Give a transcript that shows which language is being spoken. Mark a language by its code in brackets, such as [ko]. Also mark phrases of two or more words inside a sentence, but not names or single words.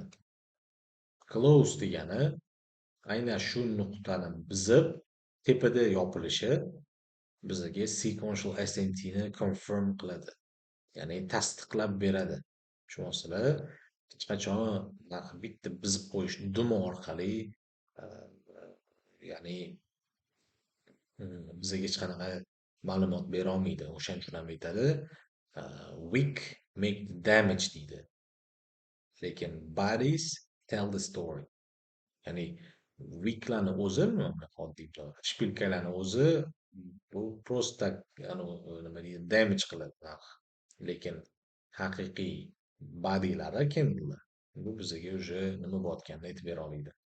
[uz] Close degani aynan shu nuqtani bizib tepada yopilishi bizga [en] sequential SMT [uz] ni confirm qiladi. Ya'ni tasdiqlab beradi. Tushunyapsizlar? Hech qachon bitta bizib qo'yish dumi orqali ya'ni bizga hech qanaqa ma'lumot bera olmaydi. O'shaning uchun ham aytadi, [en] weak make damage deydi. Lekin bodies tell the story. [uz] Ya'ni weaklarni o'zi, oddiy shpilkalarni o'zi bu просто nima deydi, damage qiladi. Lekin haqiqiy bodylari candlelar bu bizga уже nima bo'layotganini aytib bera olmaydi.